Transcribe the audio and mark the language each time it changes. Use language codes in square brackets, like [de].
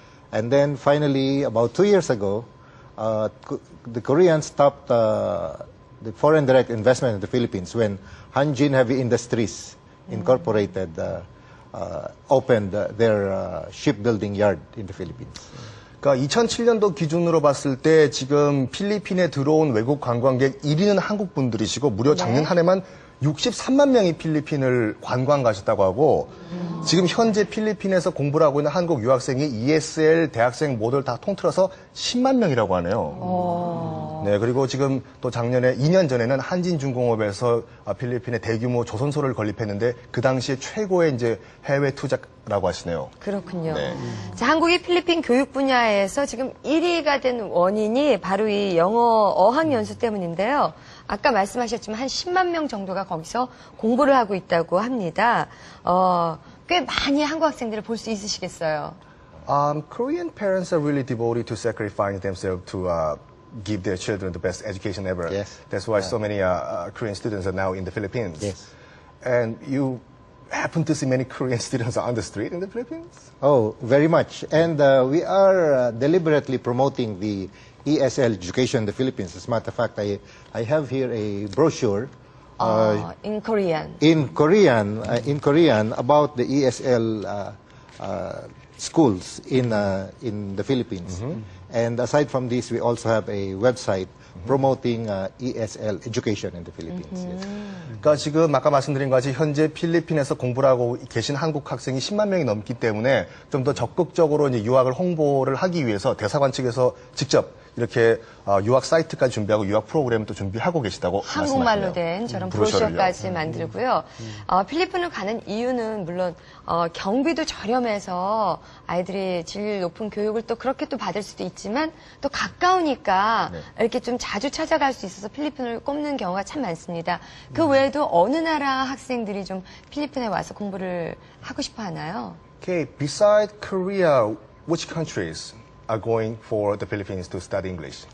[en] And then finally, about 2 years ago, the Koreans stopped the foreign direct investment in the Philippines when Hanjin Heavy Industries Incorporated opened their shipbuilding yard in the Philippines. [ko] 그러니까 2007년도 기준으로 봤을 때 지금 필리핀에 들어온 외국 관광객 1위는 한국 분들이시고 무려 작년 한 해만 63만 명이 필리핀을 관광 가셨다고 하고 지금 현재 필리핀에서 공부를 하고 있는 한국 유학생이 ESL 대학생 모두를 다 통틀어서 10만 명이라고 하네요. 네, 그리고 지금 또 작년에 2년 전에는 한진중공업에서 필리핀에 대규모 조선소를 건립했는데 그 당시에 최고의 이제 해외 투자라고 하시네요. 그렇군요. 네. 자, 한국이 필리핀 교육 분야에서 지금 1위가 된 원인이 바로 이 영어 어학 연수 때문인데요. 아까 말씀하셨지만 한 10만 명 정도가 거기서 공부를 하고 있다고 합니다. 꽤 많이 한국 학생들을 볼 수 있으시겠어요. [en] Korean parents are really devoted to sacrificing themselves to give their children the best education ever. Yes. That's why so many Korean students are now in the Philippines. Yes. And you happen to see many Korean students on the street in the Philippines? Oh, very much. And we are deliberately promoting the ESL education in the Philippines. As a matter of fact, I have here a brochure In Korean. in Korean about the ESL schools in the Philippines. And aside from this, we also have a website promoting ESL education in the Philippines. Yes. [ko] 그러니까 지금 아까 말씀드린 것 같이 현재 필리핀에서 공부를 하고 계신 한국 학생이 10만 명이 넘기 때문에 좀 더 적극적으로 이제 유학을 홍보를 하기 위해서 대사관 측에서 직접 이렇게 유학 사이트까지 준비하고 유학 프로그램을 또 준비하고 계시다고 한국말로 된 저런 브로셔를요. 브로셔까지 만들고요. 필리핀을 가는 이유는 물론 경비도 저렴해서 아이들이 질 높은 교육을 또 그렇게 또 받을 수도 있지만 또 가까우니까 이렇게 좀 자주 찾아갈 수 있어서 필리핀을 꼽는 경우가 참 많습니다. 그 외에도 어느 나라 학생들이 좀 필리핀에 와서 공부를 하고 싶어 하나요? [en] Okay, besides Korea, which countries are going for the Philippines to study English?